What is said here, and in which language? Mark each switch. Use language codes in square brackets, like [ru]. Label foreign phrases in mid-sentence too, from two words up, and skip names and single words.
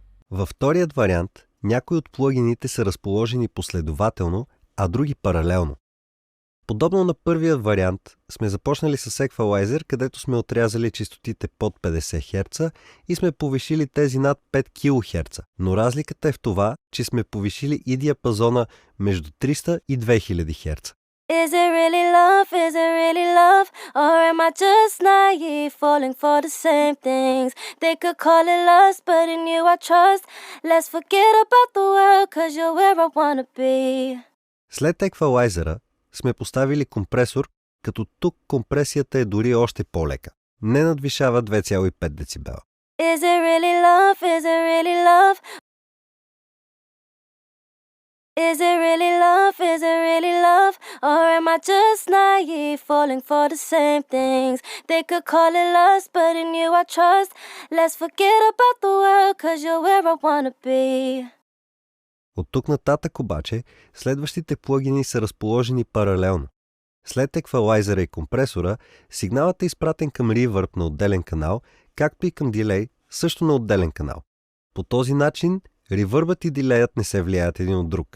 [bg] Във вторият вариант, някои от плагините са разположени последователно, а други паралелно. Подобно на първият вариант, сме започнали с Equalizer, където сме отрязали честотите под 50 Hz и сме повишили тези над 5 кHz, но разликата е в това, че сме повишили и диапазона между 300 и 2000 Hz. [en] Is it really love? Is it really love? Or am I just naive, falling for the same things? They could call it lust, but in you I trust. Let's forget about the world, cause you're where I wanna be. [bg] След Equalizer сме поставили компресор, като тук компресията е дори още по-лека. Не надвишава 2,5 децибела. [en] Is it really love? Is it really love? Is it really love? Is it really love? Or am I just naive, falling for the same things? They could call it lust, but in you I trust. Let's forget about the world, cause you're where I wanna be. [bg] От тук нататък обаче, следващите плагини са разположени паралелно. След еквалайзера и компресора, сигналът е изпратен към Reverb на отделен канал, както и към Delay, също на отделен канал. По този начин, Reverbът и Delay не се влияят един от друг.